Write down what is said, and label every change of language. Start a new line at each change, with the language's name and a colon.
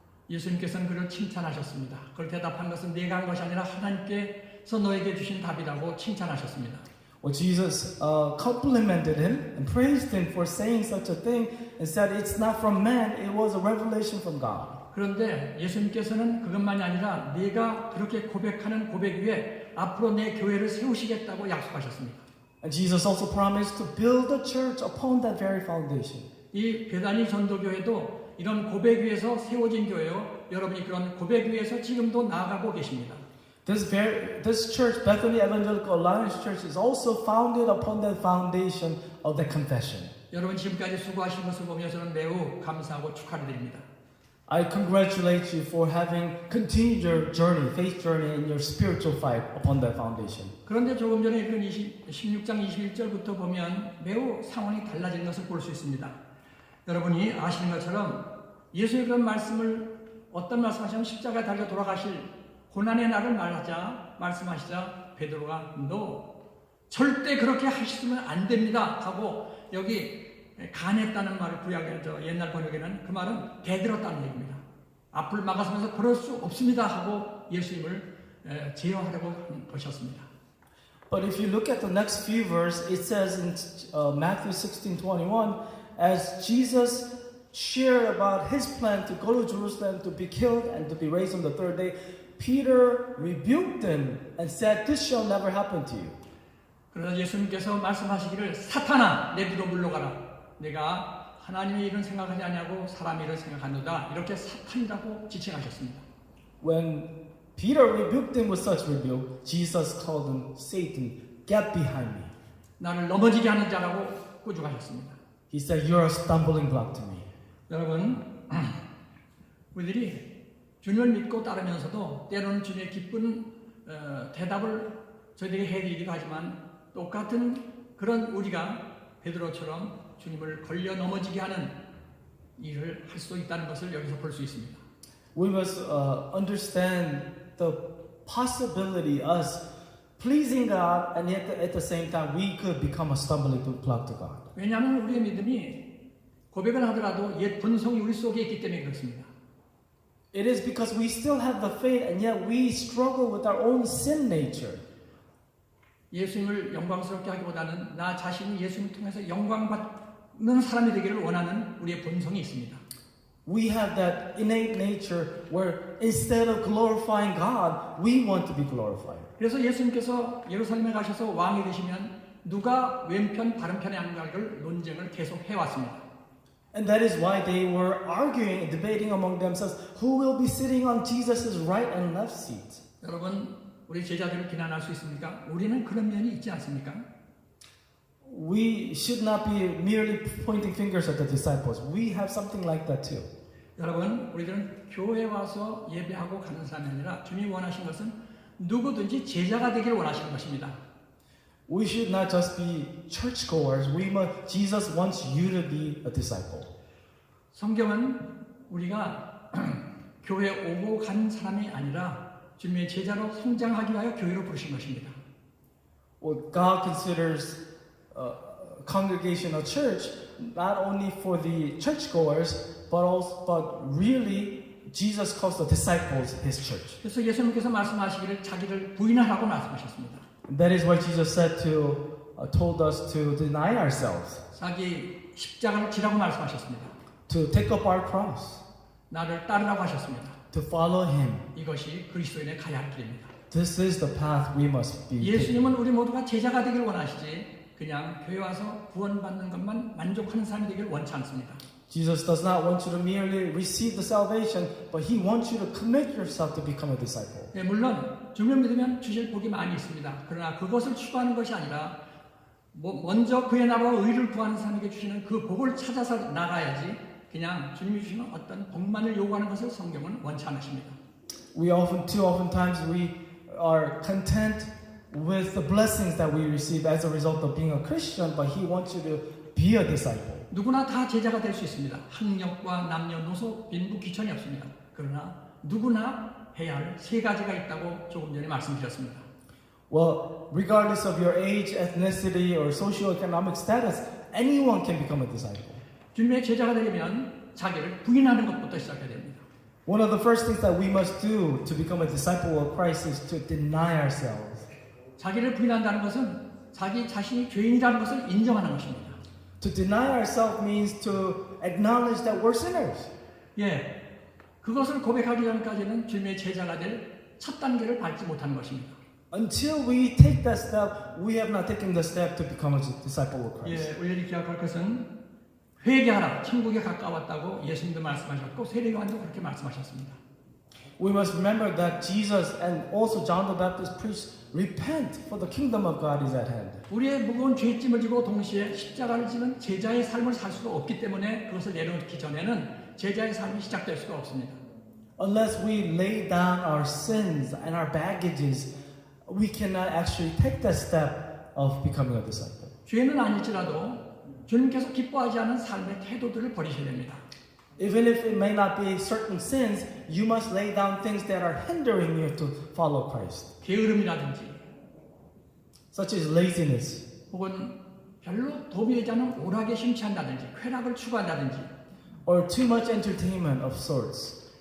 Korean: 예수님께서는 그를 칭찬하셨습니다. 그걸 대답한 것은 내가 한 것이 아니라 하나님께서 너에게 주신 답이라고 칭찬하셨습니다.
English: Well, Jesus complimented him and praised him for saying such a thing and said, "It's not from man, it was a revelation from God."
Korean: 그런데 예수님께서는 그것만이 아니라 네가 그렇게 고백하는 고백 위에 앞으로 내 교회를 세우시겠다고 약속하셨습니다.
English: And Jesus also promised to build the church upon that very foundation.
Korean: 이 베다니 전도교회도 이런 고백 위에서 세워진 교회요. 여러분이 그런 고백 위에서 지금도 나아가고 계십니다.
English: This church, Bethany Evangelical Alliance Church, is also founded upon that foundation of the confession.
Korean: 여러분 지금까지 수고하신 것을 보며 저는 매우 감사하고 축하를 드립니다.
English: I congratulate you for having continued your journey, faith journey, and your spiritual fight upon that foundation.
Korean: 그런데 조금 전에 읽은 16장 21절부터 보면 매우 상황이 달라진 것을 볼 수 있습니다. 여러분이 아시는 것처럼 예수의 그런 말씀을 어떤 말씀하시면 십자가에 달려 돌아가실 고난의 날을 말씀하시자 베드로가 너 절대 그렇게 하시면 안 됩니다 하고 여기 간했다는 말을 옛날 번역에는 그 말은 대들었다는 얘기입니다. 앞을 막아서면서 그럴 수 없습니다 하고 예수님을 제어하려고 한 것이었습니다.
English: But if you look at the next few verses, it says in Matthew 16:21, as Jesus shared about his plan to go to Jerusalem to be killed and to be raised on the third day, Peter rebuked him and said, "This shall never happen to you."
Korean: 그러나 예수님께서 말씀하시기를 사탄아 내 뒤로 물러가라. 내가 하나님의 일은 생각하지 않냐고 사람의 일을 생각하노다. 이렇게 사탄이라고 지칭하셨습니다.
English: When Peter rebuked him with such rebuke, Jesus called him Satan, "Get behind me."
Korean: 나를 넘어지게 하는 자라고 꾸중하셨습니다.
English: He said, "You're a stumbling block to me."
Korean: 여러분, 우리들이 주님을 믿고 따르면서도 때로는 주님의 기쁜 대답을 저희들에게 해드리기도 하지만 똑같은 그런 우리가 베드로처럼 주님을 걸려 넘어지게 하는 일을 할 수 있다는 것을 여기서 볼 수 있습니다.
English: We must understand the possibility us pleasing God, and yet at the same time we could become a stumbling block to God.
Korean: 왜냐하면 우리의 믿음이 고백을 하더라도 옛 본성이 우리 속에 있기 때문에 그렇습니다.
English: It is because we still have the faith, and yet we struggle with our own sin nature.
Korean: 예수님을 영광스럽게 하기보다는 나 자신이 예수님을 통해서 영광받는 사람이 되기를 원하는 우리의 본성이 있습니다.
English: We have that innate nature where instead of glorifying God, we want to be glorified.
Korean: 그래서 예수님께서 예루살렘에 가셔서 왕이 되시면 누가 왼편 바른편에 앉는가를 논쟁을 계속 해왔습니다.
English: And that is why they were arguing and debating among themselves who will be sitting on Jesus' right and left seat.
Korean: 여러분, 우리 제자들을 비난할 수 있습니까? 우리는 그런 면이 있지 않습니까?
English: We should not be merely pointing fingers at the disciples. We have something like that too.
Korean: 여러분, 우리들은 교회 와서 예배하고 가는 사람이 아니라 주님이 원하신 것은 누구든지 제자가 되기를 원하시는 것입니다.
English: We should not just be churchgoers. Jesus wants you to be a disciple.
Korean: 성경은 우리가 교회 오고 간 사람이 아니라 주님의 제자로 성장하기 위하여 교회로 부르신 것입니다.
English: Well, God considers congregation a church not only for the churchgoers, but really Jesus calls the disciples His church.
Korean: 그래서 예수님께서 말씀하시기를 자기를 부인하라고 말씀하셨습니다.
English: That is why Jesus said told us to deny ourselves,
Korean: 자기 십자가를 지라고 말씀하셨습니다.
English: to take up our cross,
Korean: 나를 따르라고 하셨습니다.
English: to follow Him.
Korean: 이것이 그리스도인의 가야 할 길입니다.
English: This is the path we must be taking.
Korean: 예수님은 우리 모두가 제자가 되길 원하시지 그냥 교회 와서 구원받는 것만 만족하는 사람이 되길 원치 않습니다.
English: Jesus does not want you to merely receive the salvation, but He wants you to commit yourself to become a disciple.
Korean: 네, 물론 주님 믿으면 주실 복이 많이 있습니다. 그러나 그것을 추구하는 것이 아니라 먼저 그의 나라와 의를 구하는 사람에게 주시는 그 복을 찾아서 나가야지 그냥 주님이 주시는 어떤 복만을 요구하는 것을 성경은 원치 않으십니다.
English: Too often times we are content with the blessings that we receive as a result of being a Christian, but He wants you to be a disciple.
Korean: 누구나 다 제자가 될 수 있습니다. 학력과 남녀노소 빈부 귀천이 없습니다. 그러나 누구나 해야 할 세 가지가 있다고 조금 전에 말씀드렸습니다.
English: Well, regardless of your age, ethnicity, or socioeconomic status, anyone can become a disciple.
Korean: 주님의 제자가 되려면 자기를 부인하는 것부터 시작해야 됩니다.
English: One of the first things that we must do to become a disciple of Christ is to deny ourselves.
Korean: 자기를 부인한다는 것은 자기 자신이 죄인이라는 것을 인정하는 것입니다.
English: To deny ourselves means to acknowledge that we're sinners.
Korean: 예, 그것을 고백하기 전까지는 주님의 제자가 될 첫 단계를 밟지 못하는 것입니다.
English: Until we take that step, we have not taken the step to become a disciple of Christ.
Korean: 예, 우리들이 기억할 것은 회개하라, 천국에 가까웠다고 예수님도 말씀하셨고 세례요한도 그렇게 말씀하셨습니다.
English: We must remember that Jesus and also John the Baptist preached, repent, for the kingdom of God is at hand.
Korean: 우리의 무거운 죄짐을 지고 동시에 십자가를 지는 제자의 삶을 살 수가 없기 때문에 그것을 내려놓기 전에는 제자의 삶이 시작될 수가 없습니다.
English: Unless we lay down our sins and our baggages, we cannot actually take that step of becoming a disciple.
Korean: 죄는 아닐지라도 주님께서 기뻐하지 않은 삶의 태도들을 버리셔야 됩니다.
English: Even if it may not be certain sins, you must lay down things that are hindering you to follow Christ,
Korean: 게으름이라든지
English: such as laziness,
Korean: 혹은 별로 도움이 되지 않은 오락에 심취한다든지 쾌락을 추구한다든지
English: or too much entertainment of sorts,